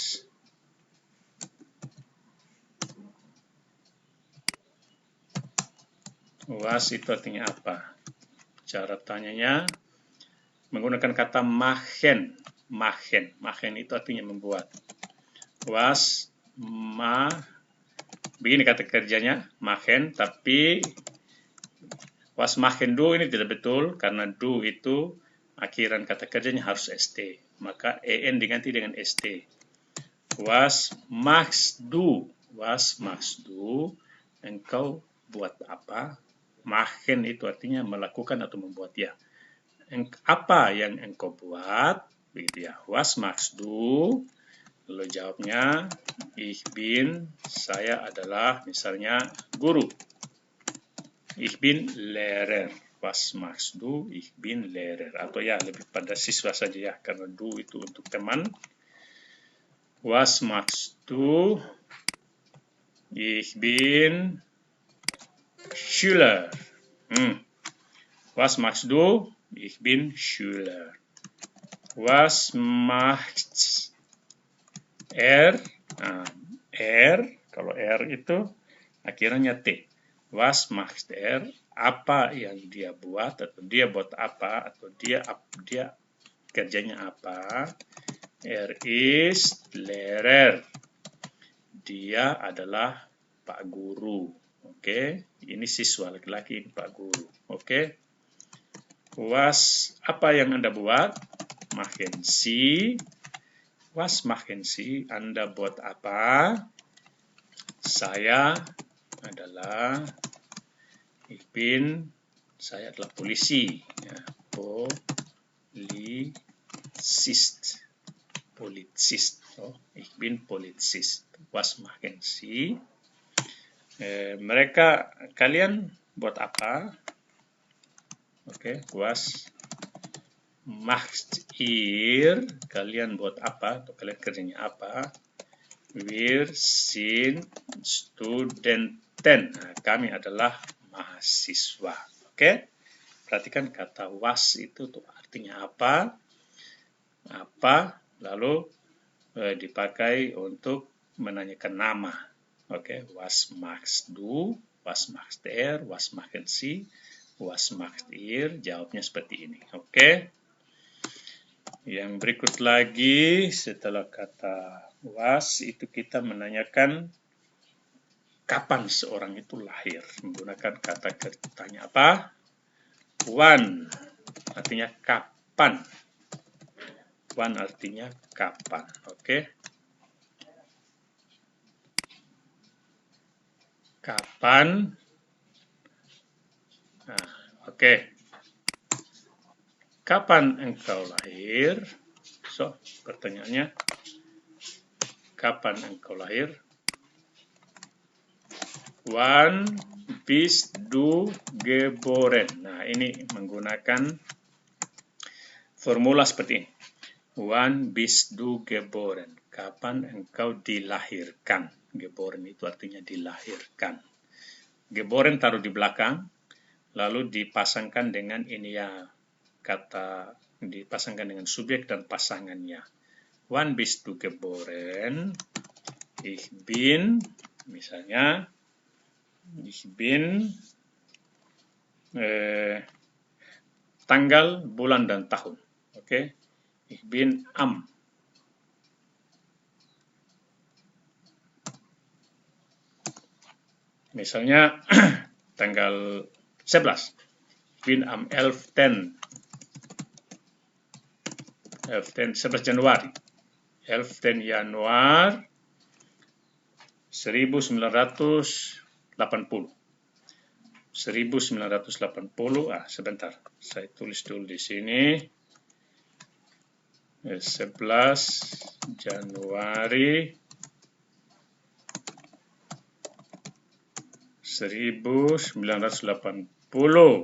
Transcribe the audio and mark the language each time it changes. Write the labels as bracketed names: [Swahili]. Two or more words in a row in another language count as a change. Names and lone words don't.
[Indonesian] Was itu artinya apa? Cara tanyanya menggunakan kata machen. machen. Machen itu artinya membuat. Begini kata kerjanya, machen, tapi [German] was machen du [Indonesian] ini tidak betul, karena du itu akhiran kata kerjanya harus st. Maka en diganti dengan st. [German] Was machst du? Was machst du? [Indonesian] Engkau buat apa? Machen itu artinya melakukan atau membuat ya. Apa yang engkau buat? Begitu ya. [German] Was machst du? [Indonesian] Lalu jawabnya, saya adalah misalnya guru. [German] Ich bin Lehrer. Was machst du? Ich bin Lehrer. [Indonesian] Atau ya lebih pada siswa saja ya, karena du itu untuk teman. [German] Was machst du? Ich bin Schüler. Was machst du? Ich bin Schüler. Was macht er? [Indonesian] Kalau er itu akhirnya T. [German] Was macht er? [Indonesian] Apa yang dia buat, atau dia buat apa, atau dia kerjanya apa? [German] Er ist Lehrer. [Indonesian] Dia adalah Pak Guru. Oke, ini siswa laki-laki, Pak Guru. Oke. Apa yang Anda buat? [German] Machen Sie. Was machen Sie? [Indonesian] Anda buat apa? Saya adalah saya adalah polisi. Ya, [German] Polizist. Oh, ich bin Polizist. Was machen Sie? [Indonesian] Kalian buat apa? Oke, [German] was macht ihr? [Indonesian] Kalian buat apa? Atau kalian kerjanya apa? [German] Wir sind Studenten. [Indonesian] Nah, kami adalah mahasiswa. Oke? Perhatikan kata was itu tuh artinya apa? Lalu dipakai untuk menanyakan nama. Oke, [German] was machst du? Was macht er? Was machen Sie? Was macht ihr? [Indonesian] Jawabnya seperti ini. Oke? Yang berikut lagi setelah kata was itu kita menanyakan kapan seorang itu lahir. Menggunakan kata tanya apa? Wann artinya kapan. Wann artinya kapan. Oke? Kapan? Nah, oke. Kapan engkau lahir? So, pertanyaannya, kapan engkau lahir? [German] Wann bist du geboren? [Indonesian] Nah, ini menggunakan formula seperti ini. [German] Wann bist du geboren? [Indonesian] Kapan engkau dilahirkan? Geboren itu artinya dilahirkan. Geboren taruh di belakang, lalu dipasangkan dengan ini ya, kata dipasangkan dengan subjek dan pasangannya. [German] Wann bist du geboren? Ich bin, misalnya, ich bin [Indonesian] tanggal, bulan, dan tahun. Oke? [German] Ich bin am. [Indonesian] Misalnya, tanggal 11. [German] Ich bin am 11. 11 Januari. 11 Januar 1980. [Indonesian] 1980, sebentar. Saya tulis dulu di sini. 11 Januari 1980.